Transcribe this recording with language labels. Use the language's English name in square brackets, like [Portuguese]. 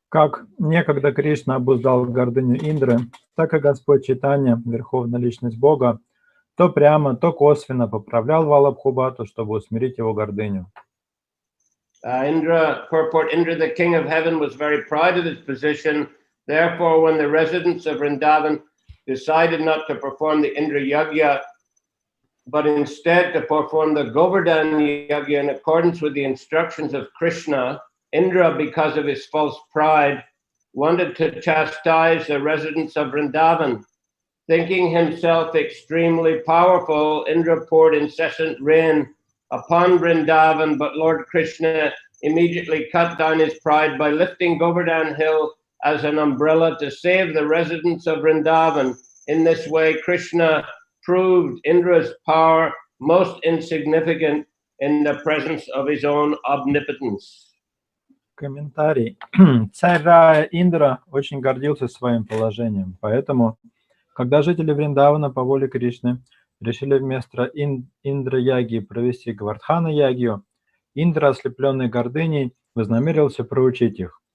[Russian] Как некогда Кришна обуздал гордыню Индры, так и Господь Чайтанья, Верховная Личность Бога, то прямо, то косвенно поправлял Валабхубату, чтобы усмирить его гордыню. [English] Purport Indra, the king of heaven, was very proud of his position. Therefore, when the residents of Vrindavan decided not to perform the Indra Yagya, but instead to perform the Govardhan Yagya in accordance with the instructions of Krishna, Indra, because of his false pride, wanted to chastise the residents of Vrindavan. Thinking himself extremely powerful, Indra poured incessant rain upon Vrindavan, but Lord Krishna immediately cut down his pride by lifting Govardhan Hill as an umbrella to save the residents of Vrindavan. In this way, Krishna proved Indra's power most insignificant in the presence of his own omnipotence. [Russian] Комментарий. Царь Рая Индра очень гордился своим положением, поэтому, когда жители Вриндавана по воле Кришны решили вместо Индра-яги провести Гавардхана-ягию, Индра, ослепленный гордыней, вознамерился проучить их.